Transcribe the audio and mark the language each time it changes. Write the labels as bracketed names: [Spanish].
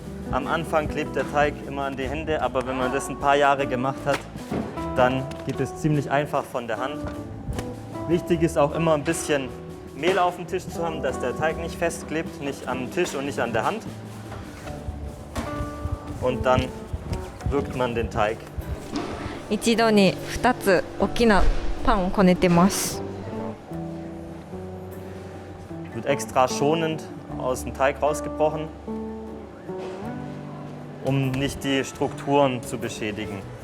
[German] Am Anfang klebt der Teig immer an die Hände, aber wenn man das ein paar Jahre gemacht hat, dann geht es ziemlich einfach von der Hand. Wichtig ist auch immer ein bisschen Mehl auf dem Tisch zu haben, dass der Teig nicht festklebt, nicht am Tisch und nicht an der Hand. Und dann wirkt man den Teig. [Japanese] 一度に2つ大きなパンをこねてます。 [German] Wird extra schonend aus dem Teig rausgebrochen, um nicht die Strukturen zu beschädigen.